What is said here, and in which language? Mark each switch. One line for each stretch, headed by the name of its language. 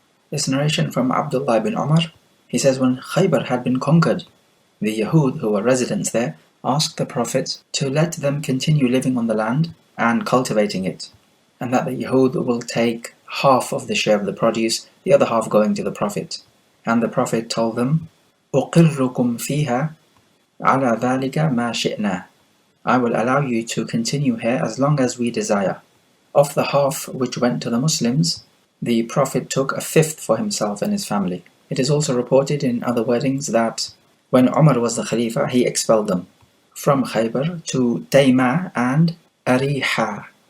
English: This narration from Abdullah ibn Umar, he says when Khaybar had been conquered, the Yahud who were residents there asked the Prophet to let them continue living on the land and cultivating it, and that the Yahud will take half of the share of the produce, the other half going to the Prophet. And the Prophet told them,
Arabic: أُقِرُّكُمْ فِيهَا عَلَى ذَلِكَ مَا شِئْنَا.
English: I will allow you to continue here as long as we desire. Of the half which went to the Muslims, the Prophet took a fifth for himself and his family. It is also reported in other wordings that when Umar was the Khalifa, he expelled them from Khaybar to Tayma and Ariha.